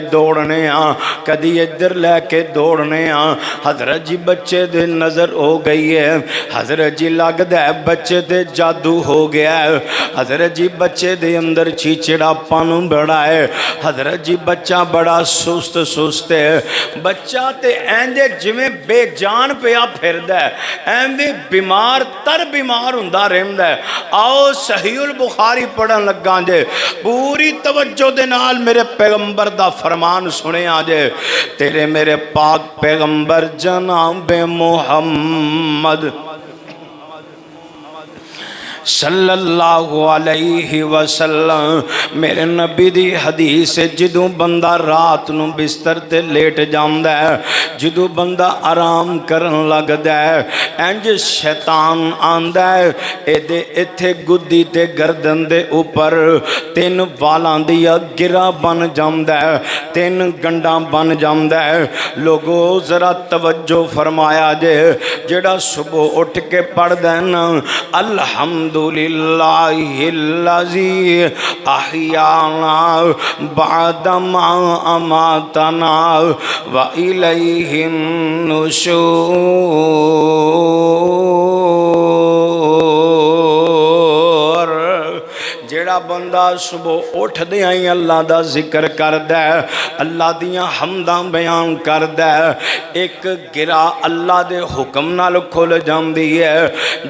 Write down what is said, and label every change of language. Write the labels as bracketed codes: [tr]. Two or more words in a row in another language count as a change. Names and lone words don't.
[pa] دوڑنے کدی ادھر لے کے دوڑنے حضرت جی بچے دے نظر ہو گئی ہے، حضرت جی لگدا ہے بچے دے جادو ہو گیا ہے، حضرت جی بچے دے اندر چڑچڑاپن بڑا ہے، حضرت جی بچہ بڑا سست سست ہے، بچہ تے اینجے جویں بےجان پیا پھردا ہے، ایندے بیمار تر بیمار ہوندا رہندا ہے. آؤ صحیح البخاری پڑھن لگا جے، پوری توجہ دے نال میرے پیغمبر دا فرمان سنے جے. تیرے میرے پاک پیغمبر جناب محمد [ar] صلى الله عليه وسلم [pa] میرے نبی دی حدیث ہے، جدوں بندہ رات نوں بستر تے لیٹ جاندا ہے، جدوں بندہ آرام کرن لگدا ہے، اینج شیطان آندا ہے، ایدے ایتھے گدی تے گردن دے اپر تین والاں دی گرہ بن جاندا ہے، تین گنڈھاں بن جاندا ہے. لوگو ذرا توجہ فرمایا جے، جیہڑا صبح اٹھ کے پڑھدا ہے نا [ar] الحمد لله الذي أحيانا بعد ما أماتنا وإليه النشور, [pa] جیہڑا جیہڑا بندہ صبح اٹھدیاں ہی اللہ دا ذکر کردا ہے، اللہ دیاں حمداں بیان کردا ہے، ایک گرہ اللہ دے حکم نال کھل جاندی ہے.